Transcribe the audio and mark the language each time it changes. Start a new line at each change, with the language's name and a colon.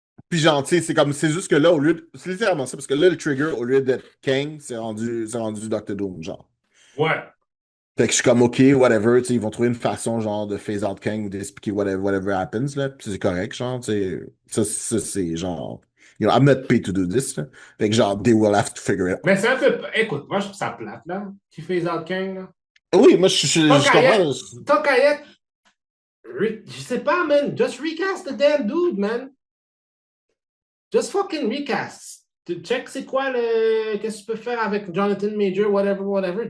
French: Puis genre, tu sais, c'est juste que là, au lieu de. C'est littéralement ça, parce que là, le trigger, au lieu d'être Kang, c'est rendu Doctor Doom, genre. Ouais. Fait que je suis comme, OK, whatever, tu sais, ils vont trouver une façon, genre, de
English: phase out Kang
French: ou d'expliquer
English: whatever happens,
French: là. Puis c'est correct, genre, tu sais. Ça c'est genre.
English: You know, I'm not paid to do this, là.
French: Fait que genre,
English: they will have to figure it out.
French: Mais c'est un peu. Écoute, moi, je trouve ça plate, là, qui phase out Kang, là. Oui, moi, je comprends. Tant qu'à y être, je sais pas, man.
English: Just recast the damn dude, man. Just fucking recast.
French: Check c'est quoi qu'est-ce que tu peux faire avec Jonathan Major, whatever.